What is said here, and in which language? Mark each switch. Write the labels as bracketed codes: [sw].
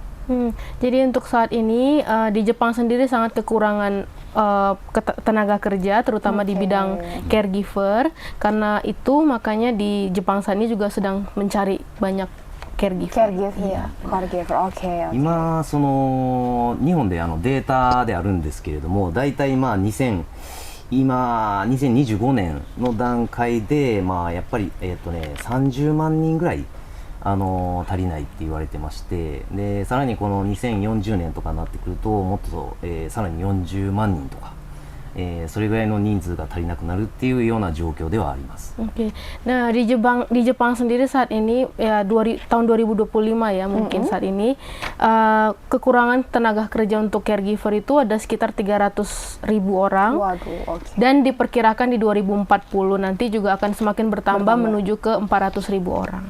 [id] Jadi untuk saat ini di Jepang sendiri sangat kekurangan tenaga kerja terutama di bidang caregiver. Karena itu makanya di Jepang saat ini juga sedang mencari banyak caregiver. [ja] Caregiver、今その日本でデータであるんですけれども、だいたい2025年の段階でやっぱり30万人ぐらい足りないって言われてまして、でさらにこの2040年とかになってくるともっと、さらに40万人とか。それぐらいの人数が足りなくなるっていうような状況ではあります。 [id] Nah di Jepang sendiri saat ini ya tahun 2025 ya mungkin saat ini kekurangan tenaga kerja untuk caregiver itu ada sekitar 300.000 orang. Dan diperkirakan di 2040 nanti juga akan semakin bertambah menuju ke 400.000 orang.